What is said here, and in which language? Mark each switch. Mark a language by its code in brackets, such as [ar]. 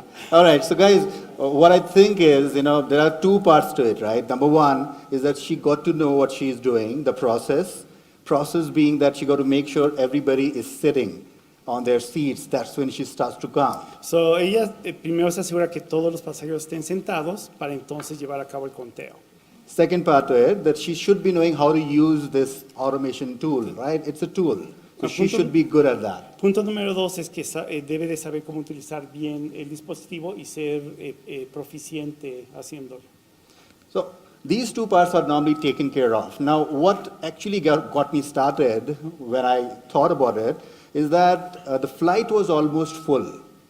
[en] all right, so guys, what I think is, there are two parts to it, right? Number one is that she got to know what she's doing, the process. Process being that she got to make sure everybody is sitting on their seats. That's when she starts to count. [es] So ella primero se asegura que todos los pasajeros estén sentados para entonces llevar a cabo el conteo. [en] Second part to it, that she should be knowing how to use this automation tool, right? It's a tool. So she should be good at that. [es] Punto número 2 es que debe de saber cómo utilizar bien el dispositivo y ser proficiente haciéndolo. [en] So these two parts are normally taken care of. Now, what actually got me started when I thought about it is that the flight was almost full.